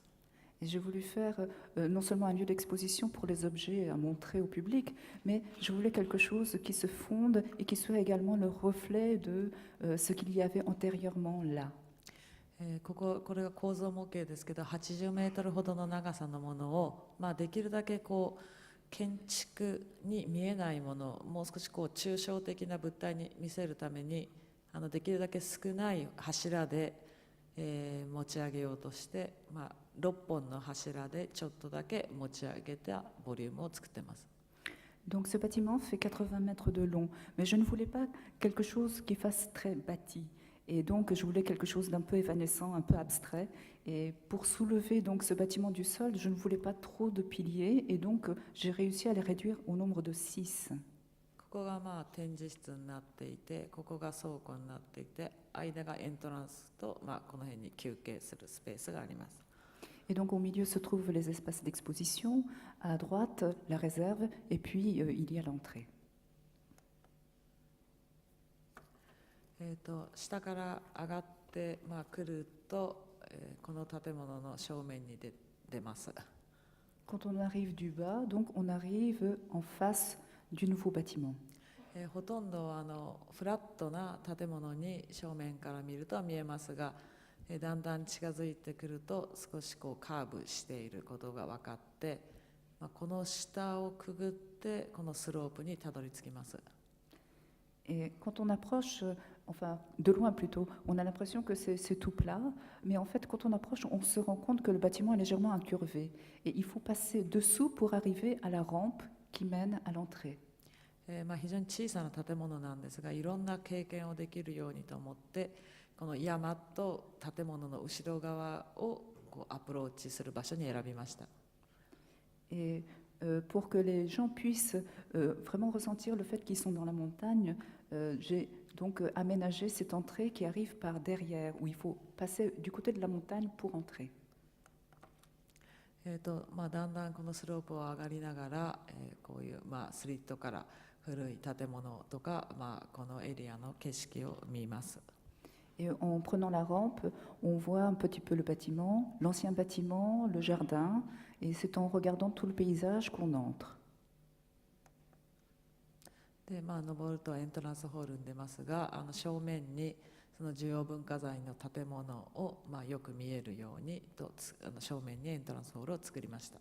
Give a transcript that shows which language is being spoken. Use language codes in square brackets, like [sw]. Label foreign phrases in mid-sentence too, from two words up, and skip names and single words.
[fr] Et j'ai voulu faire non seulement un lieu d'exposition pour les objets à montrer au public, mais je voulais quelque chose qui se fonde et qui soit également le reflet de ce qu'il y avait antérieurement là. [ja] これが構造模型ですけど、80メートルほどの長さのものを、できるだけこう建築に見えないもの、もう少しこう抽象的な物体に見せるために、できるだけ少ない柱で、持ち上げようとして、6本の柱でちょっとだけ持ち上げたボリュームを作ってます。 [fr] Donc ce bâtiment fait 80 mètres de long, mais je ne voulais pas quelque chose qui fasse très bâti. Et donc je voulais quelque chose d'un peu évanescent, un peu abstrait. Et pour soulever donc ce bâtiment du sol, je ne voulais pas trop de piliers, et donc j'ai réussi à les réduire au nombre de 6. [ja] ここが展示室になっていて、ここが倉庫になっていて、間がエントランスと、この辺に休憩するスペースがあります。 [fr] Et donc au milieu se trouvent les espaces d'exposition, à droite la réserve, et puis il y a l'entrée. [ja] 下から上がってくると、この建物の正面に出ます。 [fr] Quand on arrive du bas, donc on arrive en face du nouveau bâtiment. [ja] ほとんどフラットな建物に正面から見ると見えますが、だんだん近づいてくると少しこうカーブしていることが分かって、この下をくぐってこのスロープにたどり着きます。 [fr] Et quand on approche, enfin de loin plutôt, on a l'impression que c'est tout plat, mais en fait quand on approche, on se rend compte que le bâtiment est légèrement incurvé. Et il faut passer dessous pour arriver à la rampe qui mène à l'entrée. [ja] 非常に小さな建物なんですが、いろんな経験をできるようにと思って、この山と建物の後ろ側をこうアプローチする場所に選びました。 [fr] Et pour que les gens puissent vraiment ressentir le fait qu'ils sont dans la montagne, j'ai donc aménagé cette entrée qui arrive par derrière, où il faut passer du côté de la montagne pour entrer. [ja] だんだんこのスロープを上がりながら、こういうスリットから古い建物とか、このエリアの景色を見ます。 [fr] Et en prenant la rampe, on voit un petit peu le bâtiment, l'ancien bâtiment, le jardin, et c'est en regardant tout le paysage qu'on entre. [ja] で、登るとエントランスホールに出ますが、正面にその重要文化財の建物を、よく見えるようにと正面にエントランスホールを作りました。